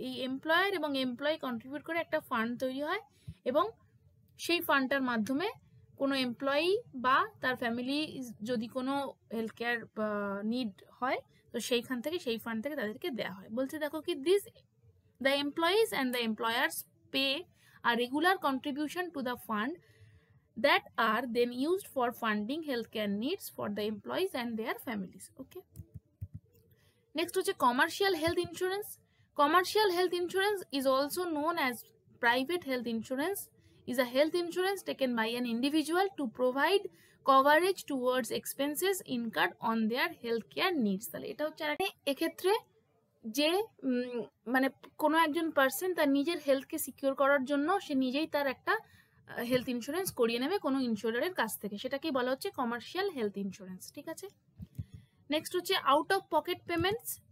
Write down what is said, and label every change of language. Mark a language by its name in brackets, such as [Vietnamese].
[Bangla] এই এমপ্লয়ার এবং employee contribute করে একটা ফান্ড তৈরি হয় এবং সেই ফান্ডটার মাধ্যমে কোনো এমপ্লয়ি বা তার ফ্যামিলি যদি কোনো হেলথ কেয়ার নিড হয় তো সেই ফান্ড থেকে তাদেরকে দেওয়া হয়। বলছে দেখো কি [English] the employees and the employers pay a regular contribution to the fund that are then used for funding healthcare needs for the employees and their families. Okay. Next is commercial health insurance. Commercial health insurance is also known as private health insurance. Is a health insurance taken by an individual to provide coverage towards expenses incurred on their healthcare needs. [Bangla] তাহলে এটা হচ্ছে এক্ষেত্রে যে মানে কোনো একজন person তার নিজের হেলথকে সিকিউর করার জন্য সে নিজেই তার একটা হেলথ ইন্স্যুরেন্স করিয়ে নেবে কোনো ইন্স্যুরারের কাছ থেকে, সেটাকেই বলা হচ্ছে কমার্শিয়াল হেলথ ইন্স্যুরেন্স। ঠিক আছে, নেক্সট হচ্ছে আউট অফ পকেট পেমেন্টস।